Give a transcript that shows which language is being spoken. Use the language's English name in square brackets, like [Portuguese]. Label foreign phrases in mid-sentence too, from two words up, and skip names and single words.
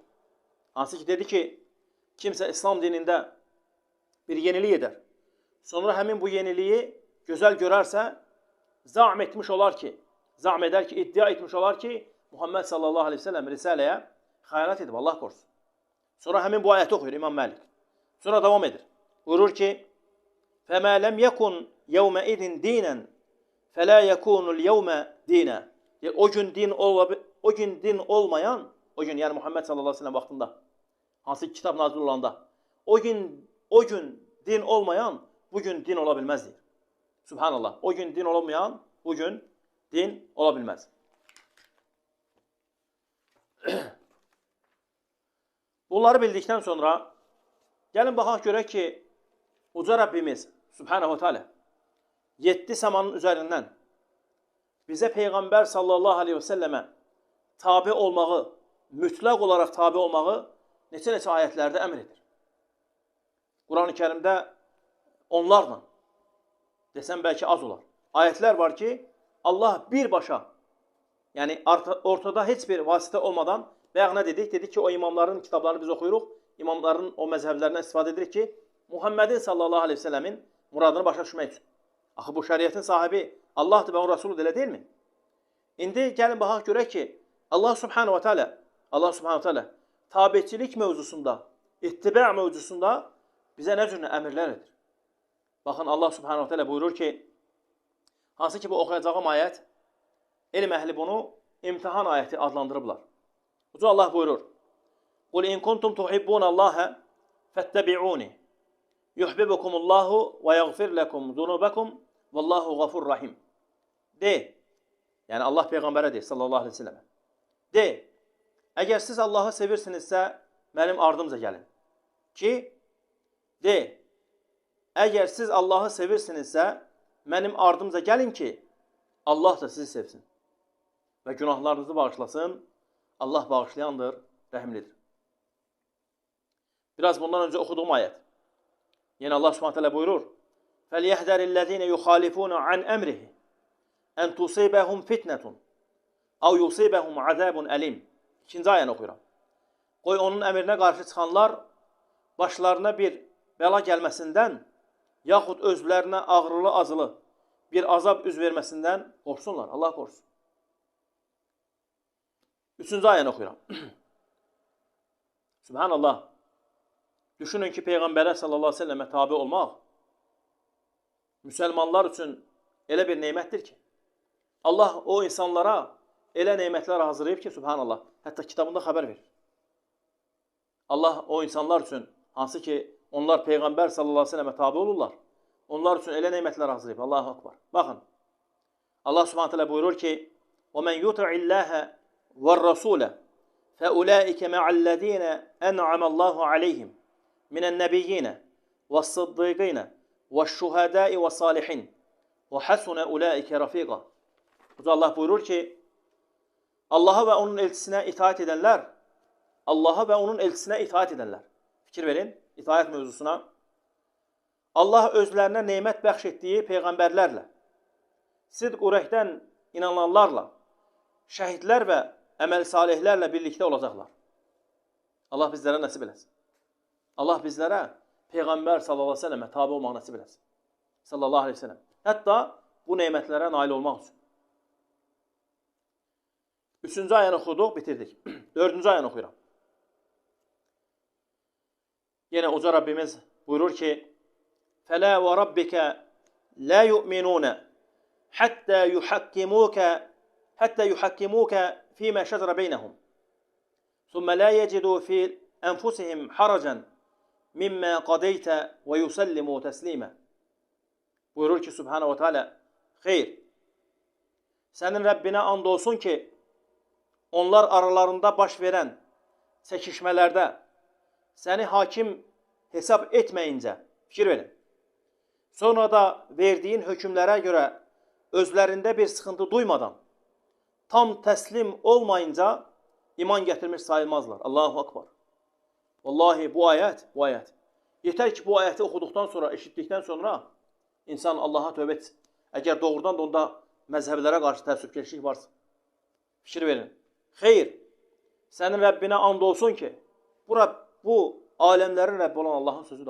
[Turkish] Hansı ki dedi ki, kimse İslam dininde bir yenilik eder. Sonra hemen bu yeniliği güzel görərsə, zam etmiş olar ki, zam eder ki, iddia etmiş olar ki, Muhammed [Arabic] صلى الله عليه وسلم [Turkish] Risale'ye xəyanət edib, Allah korusun. Sonra hemen bu ayeti okuyor İmam Malik. [Azerbaijani] Sonra devam edir. Buyurur ki, [Arabic] فَمَا لَمْ يَكُنْ يَوْمَ اِذٍ دِينًا فَلَا يَكُونُ الْيَوْمَ دِينًا. [Turkish] O gün din olmayan, o gün yani Muhammed [Arabic] صلى الله عليه وسلم [Turkish] vaxtında, hansı kitap nazil olanda, o gün din olmayan, bugün din olabilmez deyir. Subhanallah. O gün din olmayan, bugün din olabilmez. [Azerbaijani] Bunları bildikten sonra, gelin baxaq görək ki, Uca Rabbimiz, [Arabic] سبحانه وتعالى, [Azerbaijani] 7 səmanın üzərindən bize Peygamber [Arabic] صلى الله عليه وسلم [Azerbaijani] tabi olmağı, mütləq olarak tabi olmağı neçə ayetlerde əmr edir. Quran-ı Kerimdə onlarla, desem belki az olar, ayetler var ki, Allah birbaşa, yani ortada heç bir vasitə olmadan, bayaq nə dedik? Dedik ki, o imamların kitablarını biz oxuyuruq, imamların o məzhəblərindən istifadə edirik ki, Muhammedin [Arabic] صلى الله عليه وسلم [Azerbaijani] muradını başa düşmək üçün. Axı bu şəriətin sahibi Allahdır və onun Resulü elə deyilmi? İndi gəlin baxaq görək ki, [Arabic] الله سبحانه وتعالى [Azerbaijani] tabiçilik mövzusunda, ittiba mövzusunda bize ne cür əmirlər edir? Bakın [Arabic] الله سبحانه وتعالى [Azerbaijani] buyurur ki, hansı ki bu oxuyacağım ayət, elm əhli bunu imtihan ayəti adlandırıblar. Uca Allah buyurur, [Arabic] قُلْ اِنْ كُنْتُمْ تُحِبُّونَ اللّٰهَ فَاتَّبِعُونِ يُحْبِبُكُمُ اللّٰهُ وَيَغْفِرْ لَكُمْ ذُنُوبَكُمْ وَاللّٰهُ غَفُرْ رَحِيمٌ. [Turkish] De, yani Allah Peygamber'e de [Arabic] صلى الله عليه وسلم. [Turkish] De, eğer siz Allah'ı sevirsinizsə, benim ardımca gelin. Ki, de, eğer siz Allah'ı sevirsinizsə, benim ardımca gelin ki, Allah da sizi sevsin. Ve günahlarınızı bağışlasın. Allah bağışlayandır, rəhimlidir. Biraz bundan önce okuduğum ayet. Yine [Arabic] الله سبحانه وتعالى [Turkish] buyurur. [Arabic] فَلْيَحْذَرِ الَّذ۪ينَ يُخَالِفُونَ عَنْ اَمْرِهِ اَنْ تُصِيبَهُمْ فِتْنَةٌ اَوْ يُصِيبَهُمْ عَذَابٌ أَلِيمٌ. [Azerbaijani] İkinci ayəni oxuyuram. Qoy onun əmrinə qarşı çıxanlar başlarına bir bəla gəlməsindən yaxud özlərinə ağrılı acılı bir azab üz verməsindən qorxsunlar. Allah qorxsun. Üçüncü ayəni oxuyuram. Subhanallah. Düşünün ki, Peyğəmbərə [Arabic] صلى الله عليه وسلم [Azerbaijani] tabi olmaq müsəlmanlar üçün elə bir neymətdir ki, Allah o insanlara elə neymətlər hazırlayıb ki, subhanallah, hətta kitabında xəbər verir. Allah o insanlar üçün, hansı ki, onlar Peyğəmbər [Arabic] صلى الله عليه وسلم [Azerbaijani] tabi olurlar, onlar üçün elə neymətlər hazırlayıb. [Arabic] الله أكبر. [Azerbaijani] Baxın, [Arabic] الله سبحانه وتعالى [Azerbaijani] buyurur ki, [Arabic] وَمَنْ يُطِعِ اللّٰهَ وَالرَّسُولَ فَأُولَٰئِكَ مَعَ الَّذ۪ينَ أَنْعَمَ اللّٰهُ عَلَيْهِمْ مِنَ النَّبِيِّينَ وَالصِّدِّيقِينَ وَالشُّهَدَاءِ وَالصَّالِحِينَ وَحَسُنَ أُولَٰئِكَ رَفِيقًا. [Turkish] Burada Allah buyurur ki, Allah'a ve onun elçisine itaat edenler, Allah'a ve onun elçisine itaat edenler. Fikir verin, itaat mevzusuna. [Azerbaijani] Allah özlerine nimet bəxş etdiyi peyğəmbərlərlə, sidq ürəkdən inananlarla, şəhidlər və əməl salihlərlə birlikdə olacaqlar. Allah bizlərə nəsib eləsin. Allah bizlərə Peyğəmbər [Arabic] صلى الله عليه وسلم [Azerbaijani] tabi olmaq nəsib eləsin. [Arabic] صلى الله عليه وسلم. [Azerbaijani] Hətta bu neymətlərə nail olmaq üçün. 3-cü ayəni oxuduq, bitirdik. 4-cü ayəni oxuyuram. Yenə Uca Rabbimiz buyurur ki, [Arabic] فَلَا وَرَبِّكَ لَا يُؤْمِنُونَ حَتَّى يُحَكِّمُوكَ فِي مَا شَجَرَ بَيْنَهُمْ ثُمَّ لَا يَجِدُوا فِي أَنفُسِهِمْ حَرَجًا مِمَّا قَضَيْتَ وَيُسَلِّمُوا تَسْلِيمًا. [Azerbaijani] Buyurur ki [Arabic] سبحانه وتعالى, [Azerbaijani] xeyr, sənin Rəbbinə and olsun ki, onlar aralarında baş verən çəkişmələrdə səni hakim hesab etməyincə, fikir verin, sonra da verdiyin hökümlərə görə özlərində bir sıxıntı duymadan, tam təslim olmayınca iman gətirmiş sayılmazlar. [Arabic] الله أكبر. [Azerbaijani] Vallahi bu ayət. Yetər ki, bu ayəti oxuduqdan sonra, eşitdikdən sonra insan Allaha tövbə etsin. Əgər doğrudan da onda məzhəblərə qarşı təəssübkeşlik varsa. Fikir verin. Xeyr, sənin Rəbbinə and olsun ki, bu aləmlərin Rəbbi olan Allahın sözüdür.